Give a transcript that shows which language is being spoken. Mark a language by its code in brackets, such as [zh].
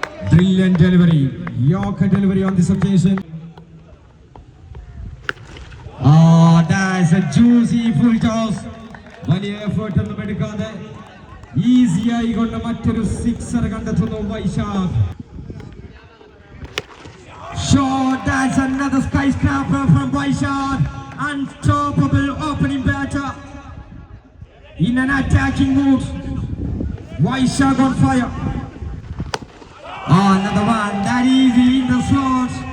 [en] Brilliant delivery. Yorker delivery on this occasion. Oh, that's a juicy full toss. [ml] വലിയ effort ഒന്നും എടുക്കാതെ ഈസിയായി കൊണ്ട് മറ്റൊരു 6 കണ്ടെത്തുന്നു Vaishakh. [en] Shot, that's another skyscraper from Vaishak. Unstoppable opening batter in an attacking mood. Vaishak on fire. Oh, another one that easy in the slot.